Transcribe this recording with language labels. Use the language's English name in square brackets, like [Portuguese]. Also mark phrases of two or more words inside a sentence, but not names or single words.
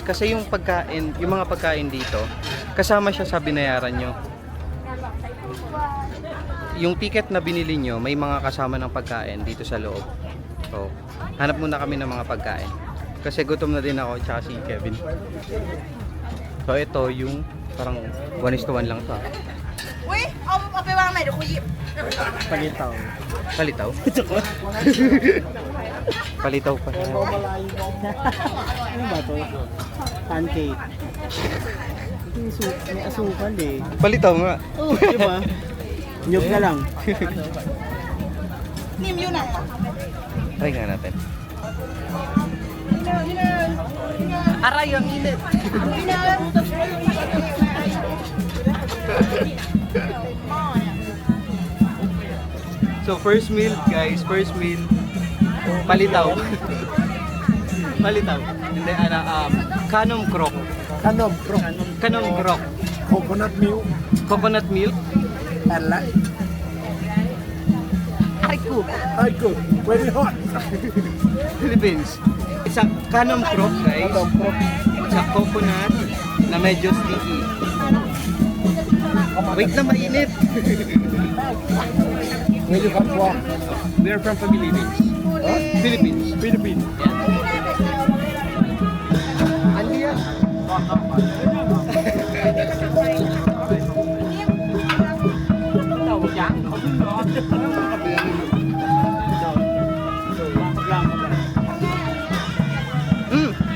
[Filipino] Kasi yung pagkain, yung mga pagkain dito, kasama siya sa binayaran nyo. yung ticket na binili nyo, may mga kasama ng pagkain dito sa loob. So, hanap muna kami ng mga pagkain. Kasi gutom na din ako, tsaka si Kevin. So, ito yung parang 1:1 lang to. Uy, [Thai] เอาไปวางไหนเดี๋ยวคุยหยิบ [Filipino] Palitaw. Palitaw? Palitaw pa siya. Ano ba to? Pancake. May asukal eh. Palitaw nga. Oh, di ba? Nyug na lang. [Thai] นิ่มอยู่ไหนอ่ะ [Filipino] Try nga natin. Aray, ang init! [English] So first meal guys, first meal palitaw. [Filipino] Palitaw. Hindi [Thai] ขนมครก. [English] Kanom, bro. [Thai] ขนมครก. [English] Coconut milk Coconut milk. and like. [Filipino] Aray ko. [English] I good. Very hot. Philippines. It's a [Thai] ขนมครก [English] guys. Kanom, bro. It's a coconut [Filipino] na medyo [English] sticky. Wait [Filipino] na mainit. [English] Where you come from? We are from Philippines. Huh? Philippines. Philippines. [Filipino] Andi yan. Mm.